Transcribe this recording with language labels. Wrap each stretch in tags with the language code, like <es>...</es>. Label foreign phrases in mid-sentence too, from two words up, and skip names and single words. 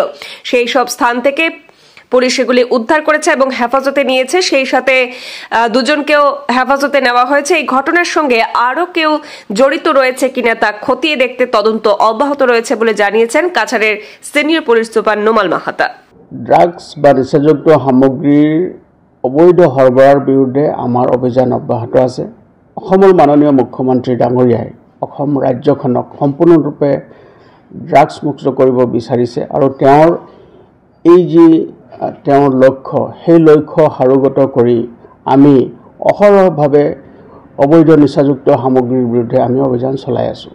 <bn>সেই সব স্থান থেকে পুলিশ এগুলি উদ্ধার করেছে এবং হেফাজতে নিয়েছে। সেই সাথে ২ জনকেও হেফাজতে নেওয়া হয়েছে। এই ঘটনার সঙ্গে আরও কেউ জড়িত রয়েছে কিনা তা খতিয়ে দেখতে তদন্ত অব্যাহত রয়েছে বলে জানিয়েছেন কাছাড়ের সিনিয়র পুলিশ সুপার নোমাল মাহাতা।</bn> <as>ড্রাগস বা নিচাযুক্ত সামগ্ৰীৰ অবৈধ সৰবৰাহৰ বিৰুদ্ধে আমাৰ অভিযান অব্যাহত আছে। অসমৰ মাননীয় মুখ্যমন্ত্ৰী ডাঙৰীয়াই অসম ৰাজ্যখনক সম্পূৰ্ণৰূপে ড্ৰাগছ মুক্ত কৰিব বিচাৰিছে আৰু তেওঁৰ লক্ষ্য, সেই লক্ষ্য সাৰোগত কৰি আমি অহৰহভাৱে অবৈধ নিচাযুক্ত সামগ্ৰীৰ বিৰুদ্ধে আমি অভিযান চলাই আছোঁ।</as>